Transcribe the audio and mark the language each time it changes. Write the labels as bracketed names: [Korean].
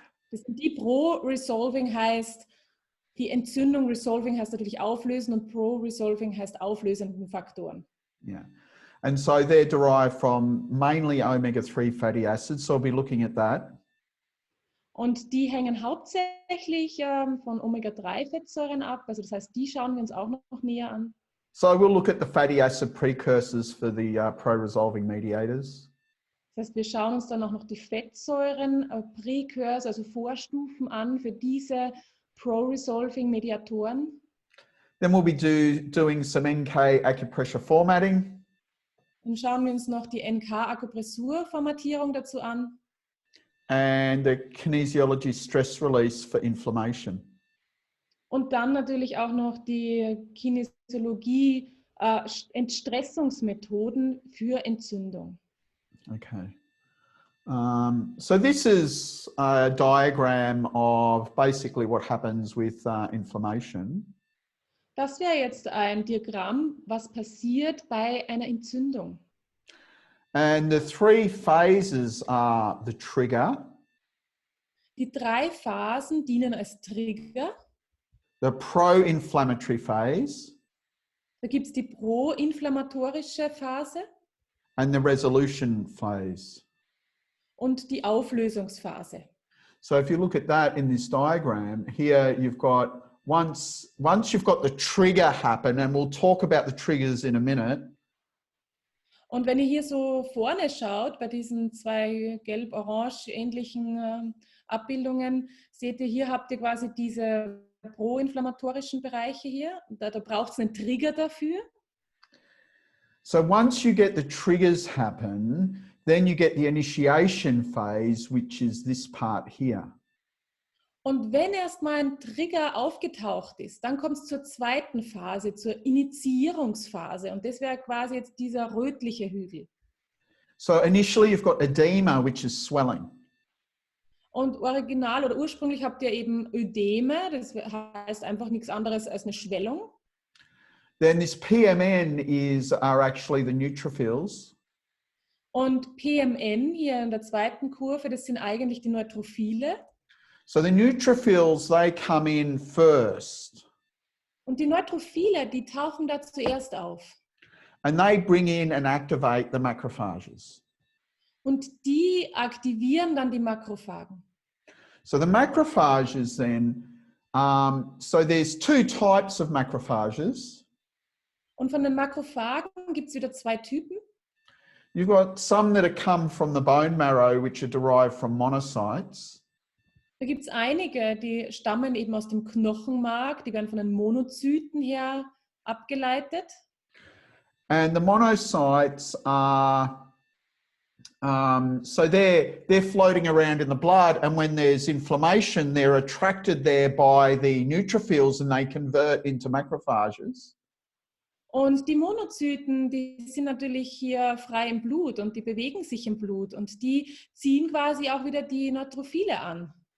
[German] Das sind die pro-resolving heißt, die Entzündung, resolving heißt natürlich auflösen und pro-resolving heißt auflösenden Faktoren. [English] Yeah. And so they're derived from mainly omega-3 fatty acids, so we'll be looking at that. [German] Und die hängen hauptsächlich von Omega-3-Fettsäuren ab, also das heißt, die schauen wir uns auch noch näher an. [English] So we'll look at the fatty acid precursors for the pro-resolving mediators. [German] Das heißt, wir schauen uns dann auch noch die Fettsäuren, Precursor, also Vorstufen an für diese pro-resolving Mediatoren. [English] Then we'll be doing some NK acupressure formatting. [German] Dann schauen wir uns noch die NK-Akupressurformatierung dazu an. [English] And the Kinesiology stress release for inflammation. [German] Und dann natürlich auch noch die Kinesiologie Entstressungsmethoden für Entzündung. [English] Okay. So this is a diagram of basically what happens with inflammation. [German] Das wäre jetzt ein Diagramm, was passiert bei einer Entzündung. [English] And the 3 phases are the trigger. [German] Die 3 Phasen dienen als Trigger. [English] The pro-inflammatory phase. [German] Da gibt es die proinflammatorische Phase. [English] And the resolution phase. [German] Und die Auflösungsphase. [English] So if you look at that in this diagram, here you've got, once you've got the trigger happen, and we'll talk about the triggers in a minute. [German] Und wenn ihr hier so vorne schaut, bei diesen 2 gelb-orange ähnlichen Abbildungen, seht ihr, hier habt ihr quasi diese proinflammatorischen Bereiche hier. Da braucht es einen Trigger dafür. [English] So once you get the triggers happen, then you get the initiation phase, which is this part here. [German] Und wenn erstmal ein Trigger aufgetaucht ist, dann kommt es zur zweiten Phase, zur Initiierungsphase. Und das wäre quasi jetzt dieser rötliche Hügel. [English] So initially you've got edema, which is swelling. [German] Und original oder ursprünglich habt ihr eben Ödeme, das heißt einfach nichts anderes als eine Schwellung. [English] Then this PMN are actually the neutrophils. [German] Und PMN hier in der zweiten Kurve, das sind eigentlich die Neutrophile. [English] So the neutrophils, they come in first. [German] Und die Neutrophile, die tauchen da zuerst auf. [English] And they bring in and activate the macrophages. [German] Und die aktivieren dann die Makrophagen. [English] So the macrophages then, so there's two types of macrophages. [German] Und von den Makrophagen gibt es wieder zwei Typen. [English] You've got some that are come from the bone marrow, which are derived from monocytes. [German] Da gibt es einige, die stammen eben aus dem Knochenmark, die werden von den Monozyten her abgeleitet. [English] And the monocytes are, so they're floating around in the blood, and when there's inflammation, they're attracted there by the neutrophils and they convert into macrophages. [German] Und die Monozyten, die sind natürlich hier frei im Blut und die bewegen sich im Blut und die ziehen quasi auch wieder die Neutrophile an.